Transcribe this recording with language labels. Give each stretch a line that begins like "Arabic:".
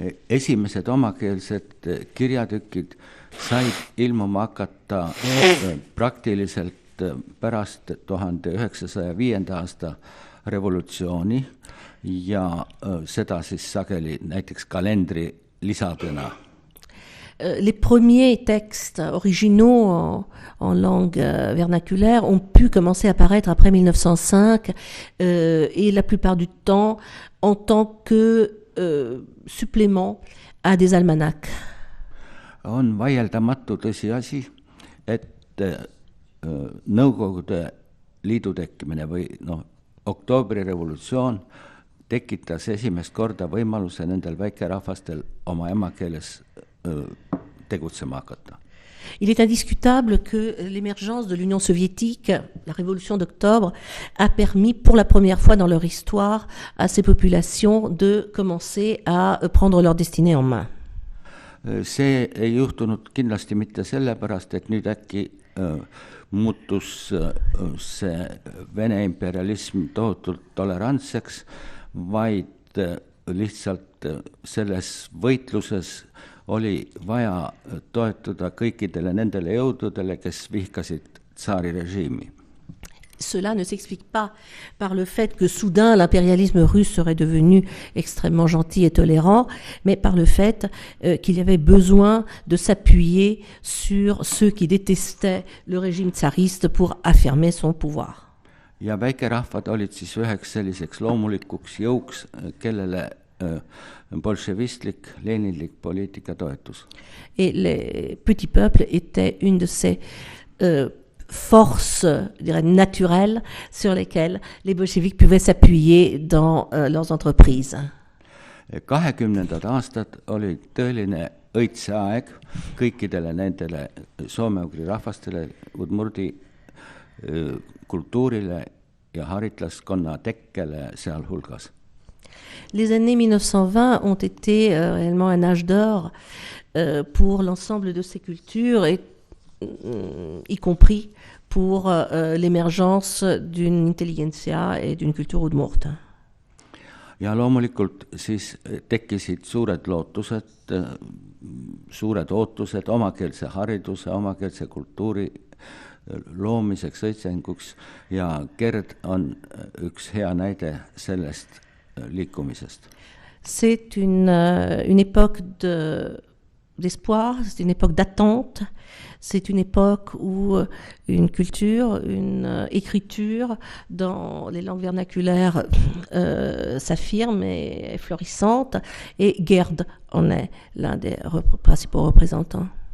Estonian: Esimesed omakeelsed kirjatükid said ilmuma hakata praktiliselt pärast 1905. aasta revolutsiooni ja seda siis sageli näiteks kalendri lisadena.
French: Les premiers textes originaux en langue vernaculaire ont pu commencer à apparaître après 1905 et la plupart du temps en tant que supplément à des almanachs.
Estonian: On vaieldamatu tõsiasi, et Nõukogude Liidu tekkimine või oktoobrirevolutsioon tekitas esimest korda võimaluse nendel väikerahvastel oma emakeeles tegutsema hakata.
French: Il est indiscutable que l'émergence de l'Union soviétique, la révolution d'octobre, a permis pour la première fois dans leur histoire à ces populations de commencer à prendre leur destinée en main.
Estonian: See ei juhtunud kindlasti mitte sellepärast, et nüüd äkki muutus see Vene imperialism tohutult tolerantseks, vaid lihtsalt selles võitluses oli vaja toetuda kõikidele nendele jõududele, kes vihkasid tsaarirežiimi.
French: Cela ne s'explique pas par le fait que soudain l'impérialisme russe serait devenu extrêmement gentil et tolérant, mais par le fait qu'il y avait besoin de s'appuyer sur ceux qui détestaient le régime tsariste pour affirmer son pouvoir.
Estonian: Ja väikerahvad olid siis üheks selliseks loomulikuks jõuks, kellele bolševistlik, leninlik poliitika toetus.
French: Et les petits peuples étaient une de ces forces, je dirais, naturelles sur lesquelles les bolcheviks pouvaient s'appuyer dans leurs entreprises.
Estonian: 20. aastad oli tõeline õitseaeg kõikidele nendele soome-ugri rahvastele, udmurdi kultuurile ja haritlaskonna tekkele sealhulgas.
French: Les années 1920 ont été réellement un âge d'or pour l'ensemble de ces cultures, et y compris pour l'émergence d'une intelligentsia et d'une culture udmurt.
Estonian: Ja loomulikult siis tekkisid suured lootused, suured ootused omakeelse hariduse, omakeelse kultuuri loomiseks, õitsenguks, ja Gerd on üks hea näide sellest liikumisest.
French: C'est une époque d'espoir, c'est une époque d'attente, c'est une époque où une culture, une écriture dans les langues vernaculaires s'affirme et est florissante, et Gerd en est l'un des principaux représentants.